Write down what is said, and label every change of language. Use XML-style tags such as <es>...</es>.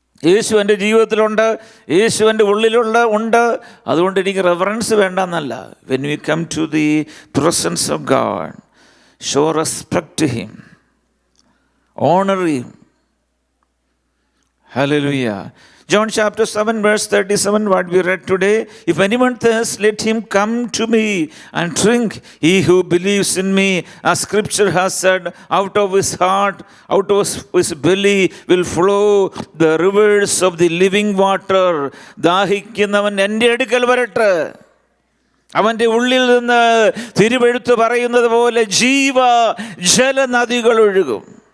<ml>യേശു എൻ്റെ ജീവിതത്തിലുണ്ട്, യേശു എൻ്റെ ഉണ്ട്, അതുകൊണ്ട് എനിക്ക് reference വേണ്ടെന്നല്ല.</ml> <en>When we come to the presence of God, show respect to him, honor him. Hallelujah. John chapter 7 verse 37, what we read today. If anyone thirsts, let him come to me and drink. He who believes in me, as scripture has said, out of his heart, out of his belly will flow the rivers of the living water.</en> <ml>ദാഹിക്കുന്നവൻ എൻ്റെ അടുക്കൽ വരട്ടെ, അവൻ്റെ ഉള്ളിൽ നിന്ന് തിരുവെഴുത്ത് പറയുന്നത് പോലെ ജലനദികൾ ഒഴുകും.</ml>